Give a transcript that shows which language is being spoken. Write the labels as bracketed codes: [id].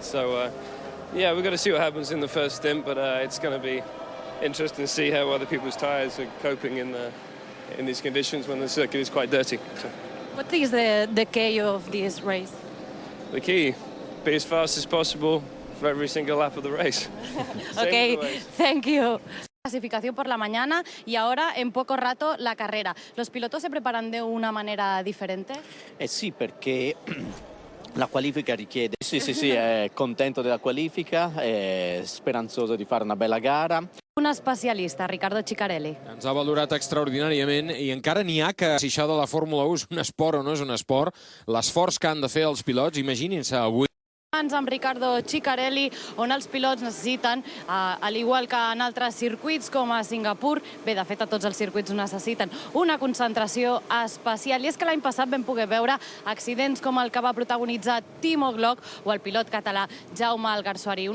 [en] So, yeah, we've got to see what happens in the first stint, but it's going to be interesting to see how other people's tyres are coping in these conditions when the circuit is quite dirty. So, What is the key of this race? the key, be as fast as possible for every single lap of the race. Same Ok, as the race. thank you. [es] Clasificación por la mañana y ahora en poco rato la carrera. ¿Los pilotos se preparan de una manera diferente? [it] Eh sì, perché la qualifica richiede... Sì, è contento della qualifica, è speranzoso di fare una bella gara. [es] Un especialista, Ricardo Ciccarelli. [ca] Ens ha valorat extraordinàriament i encara n'hi ha que si això de la Fórmula 1 és un esport o no és un esport, l'esforç que han de fer els pilots, imaginin-se avui. Amb Ricardo Ciccarelli, on els pilots necessiten, al igual que en altres circuits com a Singapur, bé, de fet a tots els circuits ho necessiten, una concentració especial. I és que l'any passat vam poder veure accidents com el que va protagonitzar Timo Glock o el pilot català Jaume Alguersuari.